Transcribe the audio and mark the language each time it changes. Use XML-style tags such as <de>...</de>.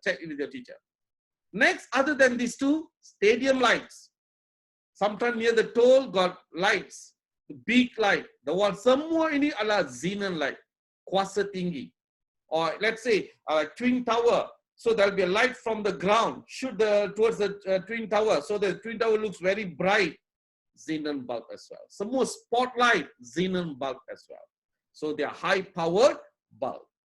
<en>Check with your teacher. Next, other than these two, stadium lights. Sometimes near the toll got lights. The big light. The one</en> <ms>semua ini adalah xenon light. Kuasa tinggi.</ms> <en>Or let's say twin tower. So there will be a light from the ground. Shoot towards the twin tower. So the twin tower looks very bright. Xenon bulb as well.</en> <ms>Semua</ms> <en>spotlight, xenon bulb as well. So they are high powered bulb.</en>